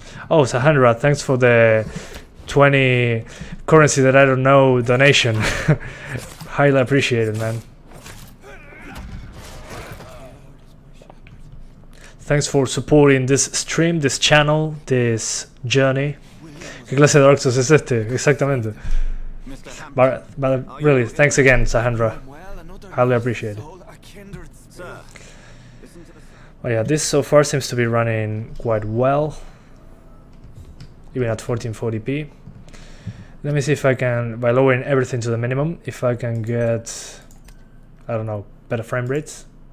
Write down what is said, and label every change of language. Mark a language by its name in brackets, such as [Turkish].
[English] Oh, Sahandra, thanks for the 20 currency that I don't know donation. Highly appreciated, man. Thanks for supporting this stream, this channel, this journey. [Spanish] ¿Qué clase de Dark Souls es este? Exactamente. [English] But really, thanks again, [Spanish] Sahandra. [English] highly appreciate it. Soul, a kindred spirit. Listen to the Oh yeah, this so far seems to be running quite well, even at 1440p. Let me see if I can, by lowering everything to the minimum, if I can get, I don't know, better frame rates.